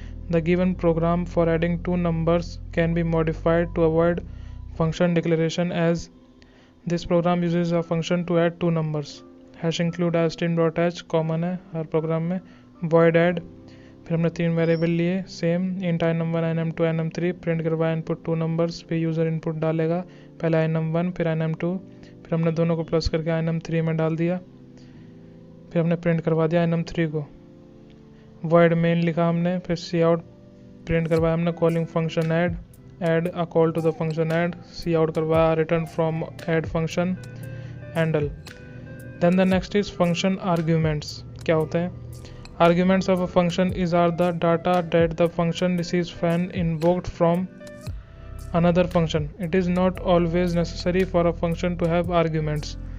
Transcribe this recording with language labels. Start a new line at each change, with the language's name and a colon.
English: The given program for adding 2 numbers can be modified to avoid function declaration, as this program uses a function to add 2 numbers. Hash include string.h
Hindi: common है हर programme में। void add, फिर हमने 3 variable लिए same, int आई नम 1 आई नम 2 आई नम 3, print करवाया input 2 numbers, फिर user input डालेगा, पहले आई नम 1 फिर आई नम 2, फिर हमने दोनों को प्लस करके आई नम 3 में डाल दिया, फिर हमने प्रिंट करवा दिया आई नम 3 को। void main लिखा हमने, फिर सी आउट प्रिंट करवाया हमने
English: Calling function add a call to the function add.
Hindi: C out करवाया
English: return from add function
Hindi: handle.
English: Then the next is function arguments.
Hindi: क्या होते हैं?
English: Arguments of a function is are the data that the function receives when invoked from another function. It is not always necessary for a function to have arguments.